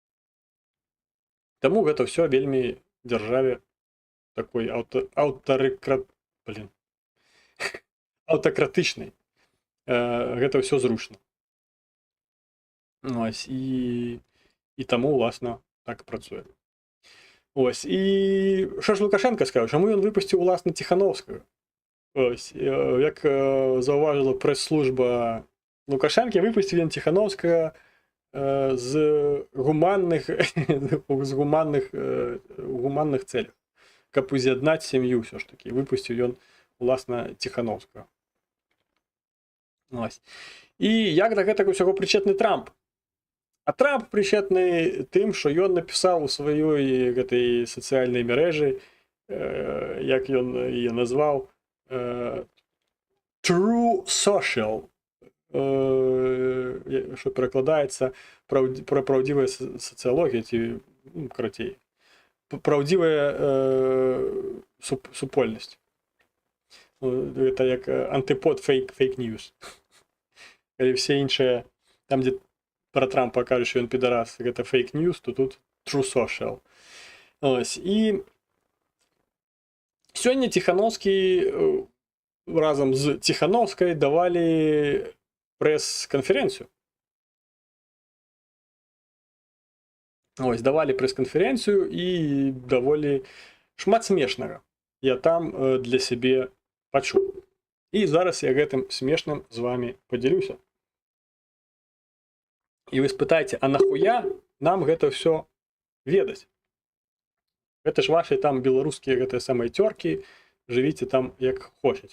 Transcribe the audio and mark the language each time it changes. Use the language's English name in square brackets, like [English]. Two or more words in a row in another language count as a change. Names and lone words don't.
[Belarusian] Таму гэта ўсё вельмі дзяржаве такой аўтакратычнай. Гэта ўсё зручна. Ось, і таму, уласна, так працуе. [Ukrainian] Ось, і що ж Лукашенко сказав? Чому він випустив, власне, Тихановського? Ось, як зауважила прес-служба Лукашенка, випустив він Тихановського з гуманних целях. Каб уз'єднати сім'ю все ж таки. Випустив він, власне, Тихановського. [Belarusian] Ось. І як до гэтага ўсяго прычетны Трамп? А Трамп прычетны тым, што ён напісаў у сваёй гэтай сацыяльнай мерэжы, як ён яе назваў, True Social, што перакладаецца праўдзівая сацыялогія, ці, ну, карацей, праўдзівая супольнасць. Гэта як антыпод фейк-ньюс. Калі все іншыя, там, дзе [Ukrainian] про Трампа кажуть, що він підарас, [Belarusian] гэта фейк-ньюс, то тут True Social. Ось. [Ukrainian] І сьогодні Тихановський разом з Тихановською давали прес-конференцію. [Belarusian] Ось, давали прес-конференцію і даволі шмат смешнага. Я там для себе пачуў. І зараз я гэтым смешным з вами подзялюся. І вы спытаеце, а нахуя нам гэта ўсё ведаць. Гэта ж ваши там беларускія гэтыя самыя цёркі, жывіце там як хочаце.